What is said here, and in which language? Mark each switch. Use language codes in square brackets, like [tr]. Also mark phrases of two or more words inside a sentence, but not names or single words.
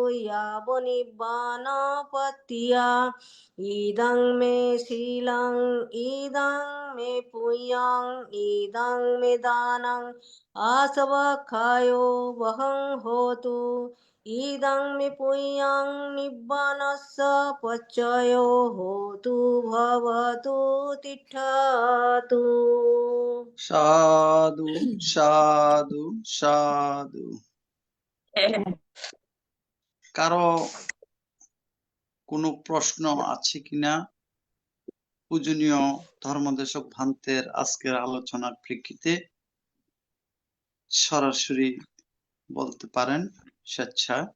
[pi] यावनिब्बानपत्तिया इदं मे शीलं इदं मे पुण्यं इदं मे दानं आसवखायो वहं होतु इदं मे पुण्यं निब्बानस्य पच्चयो होतु भवतु तिष्ठतु। সাধু সাধু সাধু। [bn] কারো কোনো প্রশ্ন আছে কিনা পূজনীয় ধর্মদেশক ভান্তের আজকের আলোচনার প্রেক্ষিতে সরাসরি বলতে পারেন স্বেচ্ছা।